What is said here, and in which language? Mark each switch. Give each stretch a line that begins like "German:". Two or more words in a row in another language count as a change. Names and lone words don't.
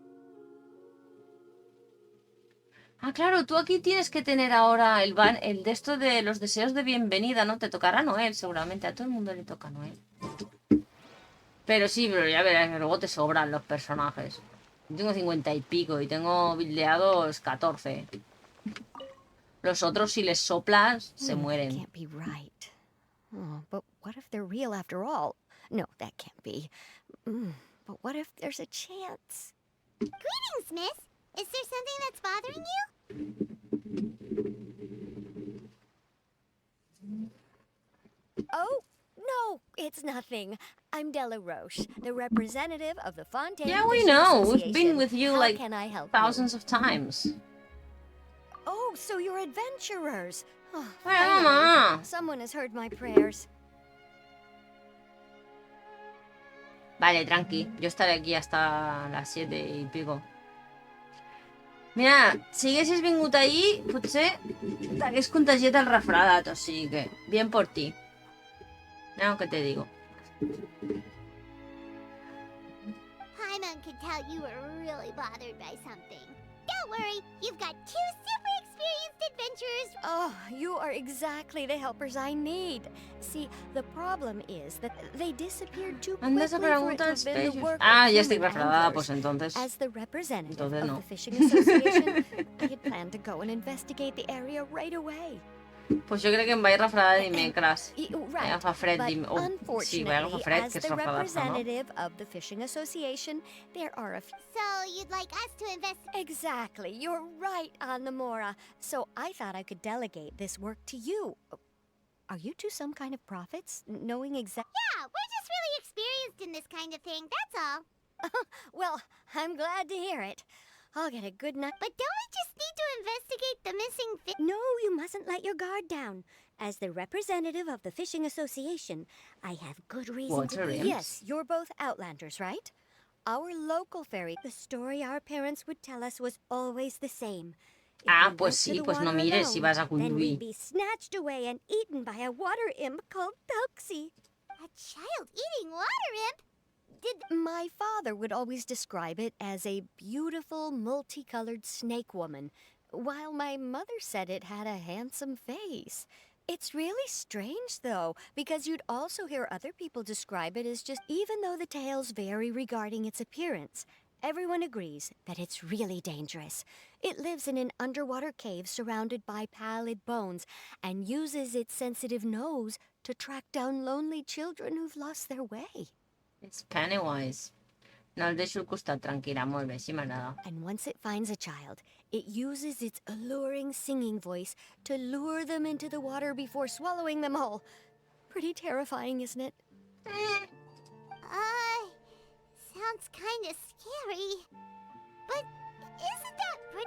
Spanish: Ah, claro, tú aquí tienes que tener ahora el de esto de los deseos de bienvenida, ¿no? Te tocará Noel, seguramente. A todo el mundo le toca Noel. Pero sí, pero ya verás que luego te sobran los personajes. Yo tengo 50 y pico y tengo buildeados 14. Los otros, si les soplas, se mueren.
English: Can't be right. Oh, but what if they're real after all? No, that can't be. But what if there's a chance? Greetings, miss. Is there something that's bothering you? Oh, no, it's nothing. I'm Della Roche, the representative of the Fontaine Yeah, we Fishing know. We've Association. been with you How like can I help thousands of times. you? Oh, so you're adventurers. Oh,
Spanish: Bueno,
English: finally.
Spanish: mamá.
English: Someone has heard my prayers.
Spanish: Vale, tranqui. Yo estaré aquí hasta las 7 y pico.
Catalan: Mira, si haguessis vingut ahir, potser t'hagués contagiat el refredat, o sigui que
Spanish: bien por ti. Mira lo que te digo.
English: Paimon could tell you were really bothered by something. Don't worry, you've got 2 super experienced adventurers. Oh, you are exactly the helpers I need. See, the problem is that they disappeared too quickly
Spanish: Andes a
English: for it to
Spanish: preguntar
English: have been the specials. work Ah, of
Spanish: ya estoy
English: human
Spanish: refredada,
English: anglers.
Spanish: pues entonces.
English: As the representative
Spanish: Entonces no.
English: of the Fishing Association, I had planned to go and investigate the area right away.
Catalan: Pues jo crec que em vaig refredar de dimecres.
English: Right,
Catalan: Vaig agafar fred
English: but
Catalan: sí, vaig agafar
English: unfortunately,
Catalan: fred,
English: as
Catalan: que és
English: the
Catalan: refredar-se, no?
English: representative of the Fishing Association, there are a few... So you'd like us to investigate? Exactly, you're right, Anamora. So I thought I could delegate this work to you. Are you two some kind of prophets, knowing exactly... Yeah, we're just really experienced in this kind of thing, that's all. Well, I'm glad to hear it. I'll get a good night. But don't we just need to investigate the missing fish? No, you mustn't let your guard down. As the representative of the Fishing Association, I have good reason Water to... imps? Yes, you're both Outlanders, right? Our local fairy, the story our parents would tell us was always the same. If Ah, we
Spanish: pues
English: went
Spanish: sí,
English: to the
Spanish: pues no
English: water
Catalan: mires si
English: alone,
Catalan: vas a
English: then we'd
Catalan: conduir.
English: be snatched away and eaten by a water imp called Tuxie. A child eating water imp? My father would always describe it as a beautiful, multicolored snake woman, while my mother said it had a handsome face. It's really strange, though, because you'd also hear other people describe it as just, even though the tales vary regarding its appearance, everyone agrees that it's really dangerous. It lives in an underwater cave surrounded by pallid bones and uses its sensitive nose to track down lonely children who've lost their way. It's Pennywise.
Catalan: No el deixo al costat, tranquil·la, molt bé, sí m'agrada.
English: And once it finds a child, it uses its alluring singing voice to lure them into the water before swallowing them whole. Pretty terrifying, isn't it? Sounds kinda scary. But Isn't that